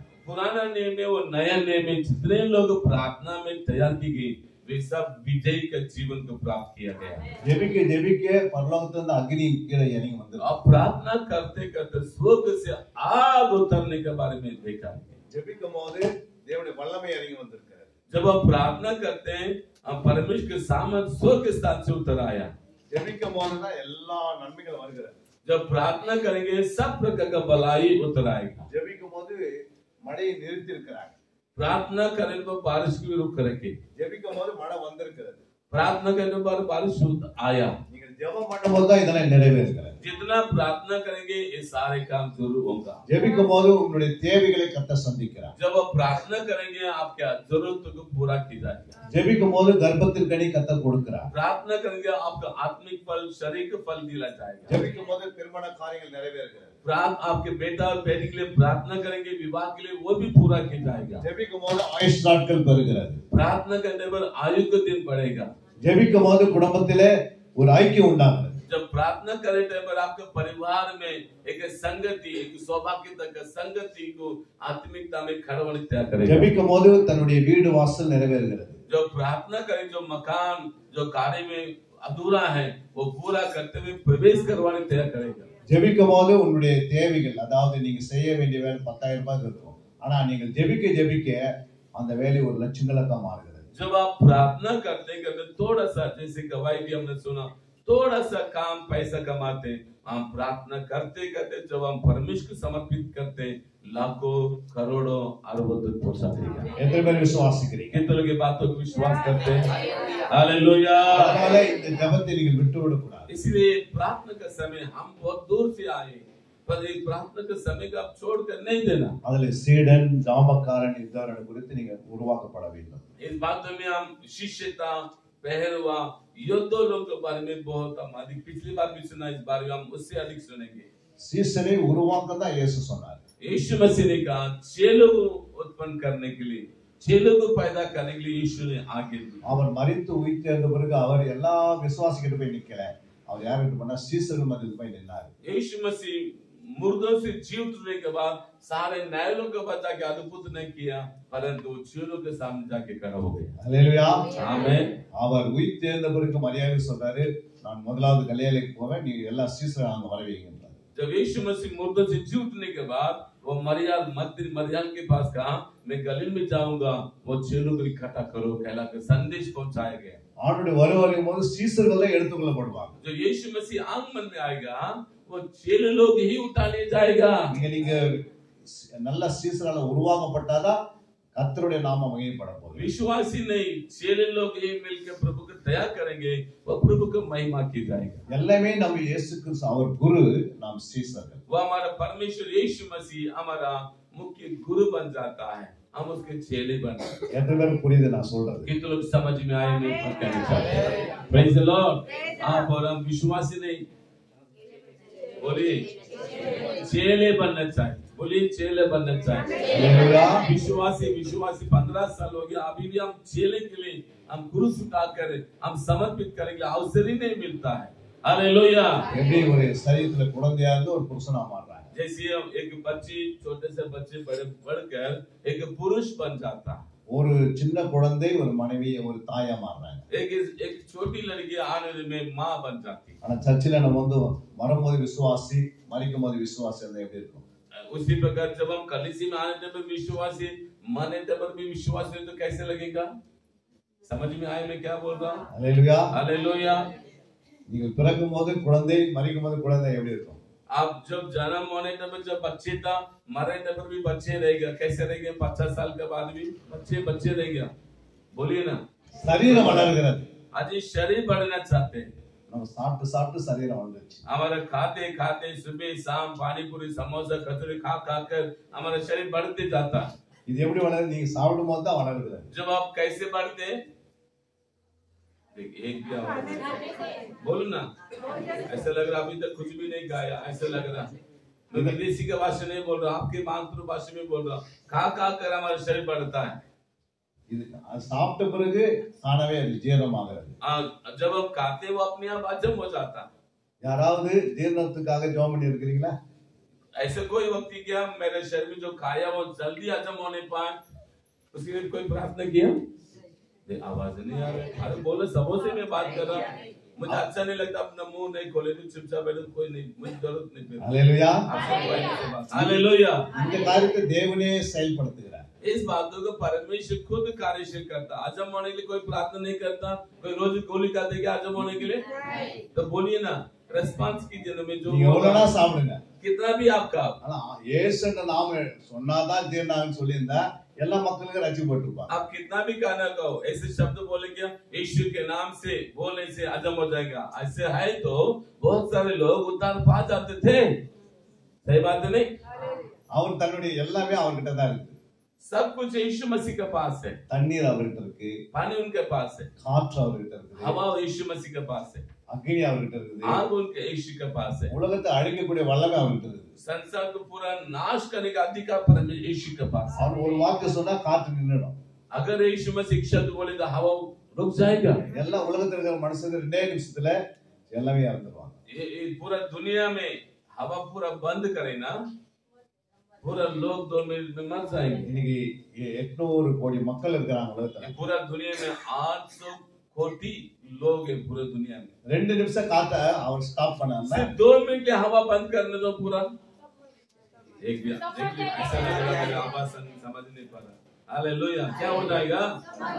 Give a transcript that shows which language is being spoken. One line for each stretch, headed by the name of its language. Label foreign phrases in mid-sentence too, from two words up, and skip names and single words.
Hindi: पुराना नियम में और नया नियम में जितने लोग प्रार्थना में तैयार की गई वे सब विजयी का जीवन को प्राप्त किया गया.
Tamil: ஜெபிக்க ஜெபிக்க பரலோகத்திலிருந்து அக்னி கீழே இறங்கி வந்தது.
Hindi: अब प्रार्थना करते करते स्वर्ग से आग उतरने के बारे में देखा.
Tamil: ஜெபிக்கும் போது தேவனுடைய வல்லமை இறங்கி வந்திருக்கிறது.
Hindi: जब आप प्रार्थना करते हैं, हम परमेश्वर के सामने स्वर्ग के स्थान से उतर आया.
Tamil: ஜெபிக்கும் போது தான் எல்லா நன்மைகளும் வருகிறது.
Hindi: जब प्रार्थना करेंगे सब प्रकार का भलाई उतर आएगा.
Tamil: ஜெபிக்கும் போது மழையை நிறுத்தி இருக்கிறாங்க.
Hindi: प्रार्थना करने पर बारिश की रुक रखे.
Tamil: ஜெபிக்கும் போது மழை வந்திருக்கிறது.
Hindi: प्रार्थना करने पर बारिश आया.
Tamil: நீங்கள் ஜெபம் பண்ணும்போது தான் இதெல்லாம் நிறைவேறுகிறது.
Hindi: जितना प्रार्थना करेंगे ये सारे काम जरूर होगा.
Tamil: ஜெபிக்கும் போது உங்களுடைய தேவைகளை கர்த்தர் சந்திக்கிறார்.
Hindi: जब आप प्रार्थना करेंगे आपके जरूरतों को पूरा किया जाएगा.
Tamil: ஜெபிக்கும் போது கர்ப்பத்தின் கனி கர்த்தர் கொடுக்கிறார்.
Hindi: प्रार्थना करेंगे आपका आत्मिक फल, शारीरिक फल दिया जाएगा.
Tamil: ஜெபிக்கும் போது திருமண காரியங்கள் நிறைவேறுகிறது.
Hindi: आपके बेटा और बेटी के लिए प्रार्थना करेंगे, विवाह के लिए वो भी पूरा किया जाएगा.
Tamil: ஜெபிக்கும் போது ஆயுஷ் நாட்கள் பெறுகிறது.
Hindi: प्रार्थना करने पर आयु का दिन बढ़ेगा.
Tamil: ஜெபிக்கும் போது குடும்பத்திலே ஒரு ஐக்கியம் உண்டாகிறது.
Hindi: जब प्रार्थना करे टाइम पर आपके परिवार में एक संगति, एक सौभाग्यता का संगति को आत्मिकता में खड़ा होने तैयार करेगा.
Tamil: ஜெபிக்கும் போது தன்னுடைய வீடு வாசல் நிறைவேறுகிறது.
Hindi: जो प्रार्थना करे, जो मकान जो कार्य में अधूरा है वो पूरा करते हुए प्रवेश करवाने तैयार करेगा.
Tamil: ஜெபிக்கும் போது உங்களுடைய தேவைகள், அதாவது நீங்க செய்ய வேண்டிய வேலை 10,000 ரூபாய் இருக்கும். ஆனா நீங்கள் ஜெபிக்க ஜெபிக்க அந்த வேலை ஒரு லட்சக்கணக்கா மாறுகிறது.
Hindi: जब आप प्रार्थना करते थोड़ा सा, जैसे गवाही भी हमने सुना, थोड़ा सा काम पैसा कमाते, हम प्रार्थना करते करते जब हम परमेश्वर को समर्पित करते, लाखों करोड़ों अरबों तक पहुंचा देगा।
Tamil: எத்தனை பேர் விசுவாசிக்கிறீங்க?
Hindi: कितने लोग ये बातों को विश्वास करते हैं? हालेलुया।
Tamil: அதனால இந்த ஜெபத்தை நீங்கள் விட்டு விடக்கூடாது.
Hindi: इसलिए प्रार्थना का समय हम बहुत दूर से आए, पर एक प्रार्थना के समय को आप छोड़कर नहीं देना।
Tamil: அதுல சீடன், ஜாமக்காரன் இவர்கள் குறித்து நீங்க உருவாக்கப்பட வேண்டும்.
Hindi: इस बात में हम शिष्यता, पहरवा, योद्धों लोगों के बारे में बहुत हम अधिक पिछली बार भी सुना, इस बार हम उससे अधिक सुनेंगे।
Tamil: சீசரை உருவாக்க தான் இயேசு சொன்னார்.
Hindi: यीशु मसीह ने कहा चेलों को उत्पन्न करने के लिए, चेलों को पैदा करने के लिए यीशु ने आगे दी।
Tamil: அவர் மரித்து உயிர்த்தெழுந்த பிறகு அவர் எல்லா விசுவாசிகிட்ட போய் நிக்கல. அவர் யார்கிட்ட போனா சீசர்கள் மத்தியில் போய் நின்னார்.
Hindi: यीशु मसीह मुर्दों से जी उठने के बाद सारे न्यायालयों के बाद जाके अद्भुत नहीं किया, परंतु चेलों के सामने जाके खड़ा हो गया।
Tamil: அல்லேலூயா. ஆமென்। அவர் உயிர்த்தெழுந்த பிறகு மரியாதை சொல்றாரு, நான் முதலாவது கலிலேயாவுக்கு போவேன், நீ எல்லா சீசர்கள் அங்க வரவீங்க.
Hindi: जब यीशु मसीह मुर्दों से जी उठने के बाद वो मरियम के पास कहा, मैं गलील में जाऊंगा, वो चेलों को इकट्ठा करो, कहला के संदेश पहुंचाया गया।
Tamil: ஆண்டவருடைய வருவாரின் போது சீசர்கள் தான் எடுத்துக்கொள்ளப்படுவாங்க.
Hindi: जो यीशु मसीह आगमन में आएगा, वो चेले लोग ही उठा ले जाएगा।
Tamil: நீங்க நல்ல சீசரால உருவாக்கப்பட்டாதான் கர்த்தருடைய நாமம் மகிமைப்பட போகுது.
Hindi: विश्वासी नहीं, चेले लोग ही मिलकर प्रभु को दया करेंगे, वो प्रभु को महिमा की जाएगा।
Tamil: எல்லாமே நம்ம இயேசு கிறிஸ்து அவர் குரு, நாம் சீசர்கள்.
Hindi: वो हमारा परमेश्वर यीशु मसीह हमारा मुख्य गुरु बन जाता है, हम उसके चेले बन जाते हैं।
Tamil: எத்தனை பேருக்கு புரியுது நான் சொல்றது?
Hindi: कितने लोग समझ में आए मैं कहना चाहता हूं?
English: Praise the Lord.
Hindi: आप और हम विश्वासी नहीं, बोलिए चेले बनना चाहिए, बोलिए चेले बनना चाहिए। हालेलुया। विश्वासी 15 साल हो गया, अभी भी हम चेले के लिए हम क्रूस उठाकर हम समर्पित करेंगे, अवसर ही नहीं मिलता है। हालेलुया।
Tamil: எப்படி ஒரு சரீரத்துல குழந்தையா இருந்து ஒரு புருஷனா மாறுறாங்க.
Hindi: जैसे हम एक बच्ची, छोटे से बच्चे बढ़कर एक पुरुष बन जाता है।
Tamil: ஒரு சின்ன குழந்தை ஒரு மனைவி, ஒரு தாயா மாறுறாங்க.
Hindi: एक छोटी लड़की आने में माँ बन जाती है।
Tamil: ஆனா சர்ச்சில நம்ம வந்து வரும்போது விசுவாசி, மரிக்கும் போது விசுவாசி இருந்தா எப்படி இருக்கும்?
Hindi: उसी प्रकार जब हम कलीसिया में आने तब विश्वासी, मरने तब भी विश्वासी, तो कैसे लगेगा? समझ में आए मैं क्या बोल रहा हूँ? हालेलुया। हालेलुया।
Tamil: நீங்க பிறக்கும் போது குழந்தை, மரிக்கும் போது குழந்தை எப்படி இருக்கும்?
Hindi: आप जब जन्म होने तब जब बच्चे था, मरे तब भी बच्चे रहेगा, कैसे रहेंगे? 50 साल के बाद भी बच्चे रहेगा। बोलिए ना,
Tamil: சரீரம் வளர்கிறது.
Hindi: आज शरीर बढ़ना चाहते हैं।
Tamil: நம்ம சாப்பிட்டு சாப்பிட்டு சரீரம் வளர்ந்துச்சு.
Hindi: हमारा खाते खाते सुबह शाम पानी पूरी समोसा कचौड़ी खा कर हमारा शरीर बढ़ते जाता है।
Tamil: இது எப்படி வளருது? நீங்க சாப்பிடும் போது தான் வளருது.
Hindi: जब आप कैसे बढ़ते हैं? एक क्या बोलो ना, ऐसा लग रहा अभी तक कुछ भी नहीं गाया, ऐसा लग रहा। मैं विदेशी का भाषा नहीं बोल रहा, आपके मातृभाषा में बोल रहा। खा कर हमारा शरीर बढ़ता है।
Tamil: இது சாப்பிட்ட பிறகு தானவே அது ஜீரணமாகிறது.
Hindi: जब हम खाते वो अपने आप हजम हो जाता।
Tamil: யாராவது ஜீரணத்துக்காக ஜெபம் பண்ணி இருக்கீங்களா?
Hindi: ऐसे कोई व्यक्ति क्या मेरे शरीर में जो खाया वो जल्दी हजम होने पाए, उसके लिए कोई प्रार्थना किया? आवाज नहीं आ रही। अरे बोलो, सबों से मैं बात कर रहा हूँ। मुझे अच्छा नहीं लगता, अपना मुंह नहीं खोले तो चुपचाप बैठो, कोई नहीं, मुझे जरूरत नहीं। हालेलुया। हालेलुया।
Tamil: இந்த காரியத்தை தேவனே செயல்படுத்துகிறார்.
Hindi: इस बातों को परमेश्वर खुद कार्यशील करता। हजम होने के लिए कोई प्रार्थना नहीं करता, कोई रोज गोली खाते क्या हजम होने के लिए? तो बोलिए ना, रेस्पॉन्स कीजिए ना। में जो
Tamil: நீங்க எவ்வளவுனா சாப்பிடுங்க,
Hindi: कितना भी आपका,
Tamil: ஆனா இயேசுன்ற நாம சொன்னாதான் ஜீரணம் சொல்லியிருந்தா எல்லா மக்களுக்கும் ரட்சிக்கப்பட்டிருப்பாங்க.
Hindi: आप कितना भी गाना गाओ, ऐसे शब्द बोलेंगे यीशु के नाम से बोलने से हजम हो जाएगा, ऐसे है तो बहुत सारे लोग उद्धार पा जाते थे। सही बात है नहीं?
Tamil: அவர் தன்னுடைய எல்லாமே அவர்கிட்ட தான் இருக்கு.
Hindi: सब कुछ यीशु मसीह के पास है।
Tamil: தண்ணீர் அவர்கிட்ட இருக்கு,
Hindi: पानी उनके पास है,
Tamil: காற்று அவர்கிட்ட இருக்கு,
Hindi: हवा यीशु मसीह के पास है,
Tamil: அக்னி அவர்கிட்ட இருக்குது,
Hindi: आग उनके यीशु के पास है,
Tamil: உலகத்தை அழிக்கக்கூடிய வல்லமை அவர்கிட்ட இருக்கு.
Hindi: संसार को पूरा नाश करने का अधिकार परमेश्वर यीशु के पास है।
Tamil: அவர் ஒரு வாக்கு சொன்னா காற்று நின்னுடும்.
Hindi: अगर यीशु मसीह शब्द बोलेगा हवा रुक जाएगा।
Tamil: எல்லா உலகத்துல இருக்கிற மனுஷங்க 2 நிமிஷத்துல எல்லாமே இறந்துருவாங்க.
Hindi: ये पूरा दुनिया में हवा पूरा बंद करे ना, पूरा लोग 2 मिनट में मर जाएंगे।
Tamil: இன்னைக்கு 800 கோடி மக்கள் இருக்காங்க உலகத்துல.
Hindi: पूरा दुनिया में 800 कोटि लोग हैं पूरे दुनिया में।
Tamil: 2 நிமிஷம் காத்த அவர் ஸ்டாப் பண்ணாம
Hindi: सिर्फ 2 मिनट के हवा बंद करने दो पूरा। एक भी देखिए ऐसा लग रहा है आवाज समझ नहीं पा रहा। हालेलुया। क्या हो जाएगा?